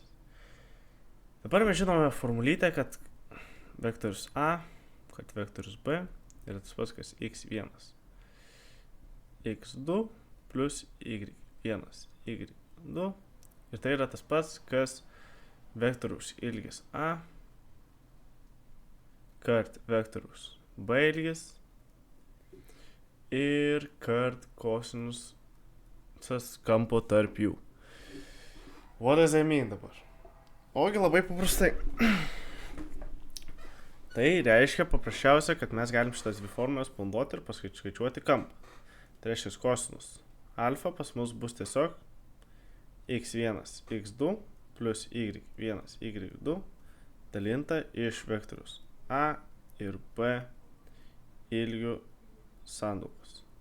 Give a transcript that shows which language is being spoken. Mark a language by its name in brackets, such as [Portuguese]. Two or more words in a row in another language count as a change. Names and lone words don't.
[Lithuanian] Dabar mes žinome formulytę, kad vektorius a, kad vektorius b yra tas pats, kas x1, x2 plus y1, y2 ir tai yra tas pats, kas vektoriaus ilgis a kart vektoriaus b ilgis ir kart kosinusas kampo tarp jų. [English] What does that mean dabar? [Lithuanian] Ogi labai paprastai. Tai reiškia paprasčiausia, kad mes galim šitas dvi formulės panaudoti ir paskaičiuoti kampą. Tai reiškia kosinus alfa pas mus bus tiesiog x1, x2 plus y1, y2 dalinta iš vektorius a ir b ilgių sandaugos.